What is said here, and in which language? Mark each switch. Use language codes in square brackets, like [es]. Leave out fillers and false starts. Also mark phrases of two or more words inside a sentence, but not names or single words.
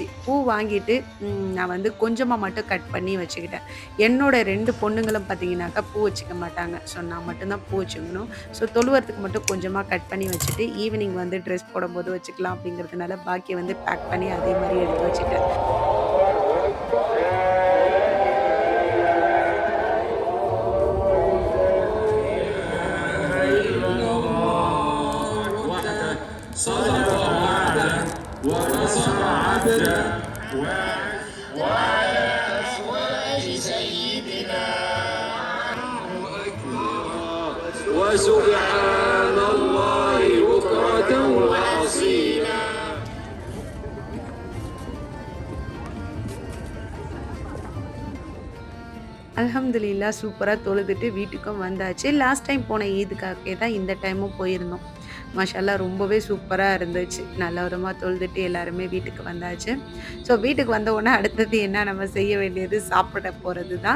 [ta] பூ வாங்கிட்டு நான் வந்து கொஞ்சமா மட்டும் கட் பண்ணி வச்சுக்கிட்டேன். என்னோட 2 பொண்ணுங்களும் பார்த்தீங்கன்னாக்கா பூ வச்சுக்க மாட்டாங்க. ஸோ நான் மட்டும் தான் பூ வச்சுக்கணும். ஸோ தொழுவறதுக்கு மட்டும் கொஞ்சமா கட் பண்ணி வச்சுட்டு, ஈவினிங் வந்து ட்ரெஸ் போடும்போது வச்சுக்கலாம் அப்படிங்கிறதுனால பாக்கிய வந்து பேக் பண்ணி அதே மாரி எடுத்து வச்சுட்டேன். [ar] صدق وعده ونصر عبده وعلى أزواج سيدنا وسبحان الله بكرة وأصيلا. [ta] அல்ஹம்துலில்லாஹ் சூப்பரா தொழுதுட்டு வீட்டுக்கும் வந்தாச்சு. [en] last time [ta] போன ஈதுக்காகவே தான் இந்த டைமும் போயிருந்தோம். மாஷாஅல்லாஹ் ரொம்பவே சூப்பரா இருந்துச்சு. நல்ல விதமா தொழுதுட்டு எல்லாருமே வீட்டுக்கு வந்தாச்சு. ஸோ வீட்டுக்கு வந்த உடனே அடுத்தது என்ன நம்ம செய்ய வேண்டியது சாப்பிட போறது தான்.